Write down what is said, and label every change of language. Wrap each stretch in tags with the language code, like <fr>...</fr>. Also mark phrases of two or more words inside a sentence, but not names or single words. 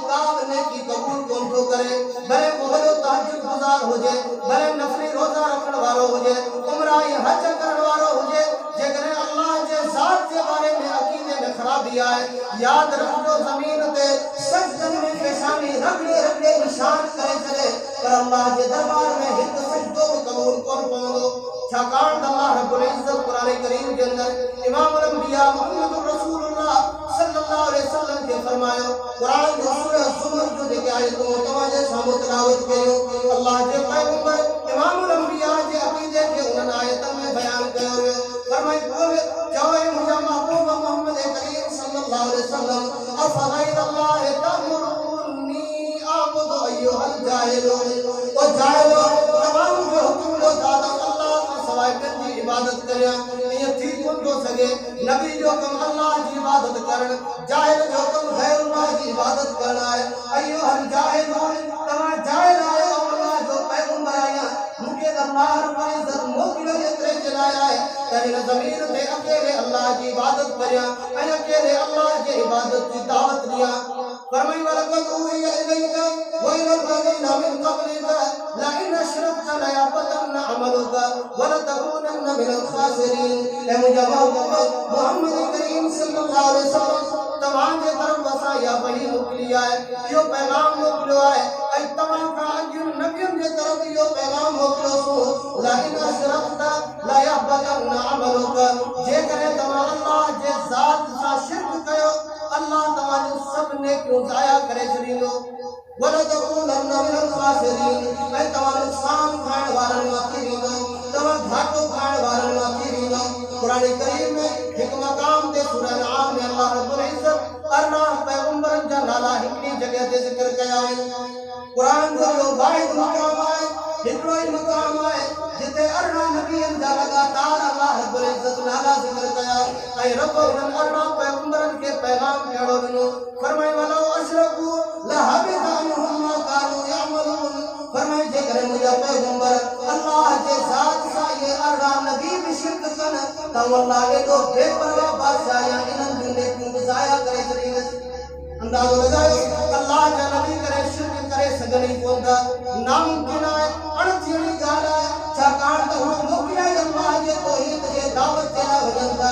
<sd>का बि नेकी क़बूल कोन थो करे भले वो वॾो तहज्जुद गुज़ार हुजे भले नफ़ली रोज़ा रखण वारो हुजे उमरा ऐं हज करण वारो हुजे जेकॾहिं अल्लाह जे ज़ात जे बारे में अक़ीदे में ख़राबी आहे यादि रखिजो ज़मीन ते सजदनि में पेशानी रगड़े रगड़े निशान करे छॾे पर अल्लाह जे दरबार में हिकु सजदो बि क़बूल कोन पवंदो छाकाणि त अल्लाह रब्बुल इज़्ज़त क़ुरान करीम के अंदर इमामुल अंबिया मोहम्मद रसूलुल्लाह</sd> <ar>صلى الله عليه وسلم</ar> <sd>के फरमायो कुरान जो सूरह ज़ुमर जो जेके आयतूं तव्हांजे साम्हूं तिलावत कयूं अल्लाह जे पैगंबर इमामुल अंबिया जे अक़ीदे खे उन्हनि आयतनि में बयान कयो वियो फरमाई चओ मुंहिंजा महबूब मोहम्मद करीम</sd> <ar>صلى الله عليه وسلم أفغير الله تأمروني أعبد أيها الجاهلون</ar> <sd>ओ जाहिलो तमाम जो हुक्म ॾियो दादा जी इबादत करिया ये थी कोन थो सके नबी जो कम अल्लाह जी इबादत करण जाहिल जो कम गैरुल्लाह जी इबादत करण है अयो हर जाहिल तमा जाहिल आयो अल्लाह जो पैगंबर आया मुके अल्लाह रब्बुल इज़्ज़त मोकिलो एतरे चलाया है तने ज़मीन ते अकेले अल्लाह जी इबादत करिया ऐं अकेले अल्लाह जी इबादत की दावत दिया फरमाई</sd> <ar>ولقد أوحي إليك وإلى الذين من قبلك لئن أشركت ليحبطن عملك ولا تكونن من الخاسرين.</ar> <sd>ए मुंहिंजा मोहम्मद करीम</sd> <ar>صلى الله عليه وسلم</ar> <sd>तव्हां जे तरफ़ असां इहा वही मोकिली आहे, इहो पैगाम मोकिलियो आहे ऐं तव्हां खां अॻु नबियुनि जे तरफ़ इहो पैगाम मोकिलियोसीं</sd> <ar>لئن أشركت ليحبطن عملك.</ar> <sd>जेकॾहिं तव्हां अल्लाह जे ज़ात सां शिरक कयो अल्लाह तव्हांजो सभु नेकियूं ज़ाया करे छॾींदो।</sd> <ar>ولا تكونن من الخاسرين</ar> <sd>ऐं तव्हां नुक़सान खाइण वारनि मां थी वेंदो, तव्हां घाटो खाइण वारनि मां थी वेंदो। कुरान करीम में हिकु मक़ाम ते सूरह अनआम में अल्लाह रब्बुल इज़्ज़त 18 पैगंबरनि जा नाला हिकिड़ी जॻह ते ज़िक्र कया आहिनि। कुरान जो इहो वाहिद मक़ाम आहे, हिकिड़ो ई मक़ाम आहे जिते 18 नबियनि जा लगातार अल्लाह रब्बुल इज़्ज़त नाला ज़िक्र कया ऐं रब उन्हनि 18 पैगंबरनि खे पैगाम कहिड़ो ॾिनो।</sd> <ar>फरमाए ولو أشركوا لحبط عنهم ما كانوا يعملون.</ar> <sd>फरमाए जेकॾहिं मुंहिंजा पैगंबर अल्लाह जे ज़ात सां इहे 18 नबी बि शिरक कनि त अल्लाह एॾो बेपरवाह बादशाह या इन्हनि जूं नेकियूं ज़ाया करे छॾींदसि। अंदाज़ो लगायो अल्लाह जा नबी करे शिरक करे सघनि ई कोन था, नामुमकिन आहे, अणथींदी ॻाल्हि आहे, छाकाणि त उहे मोकिलिया अल्लाह जे तौहीद जे दावत ते लाइ वञनि था।</sd>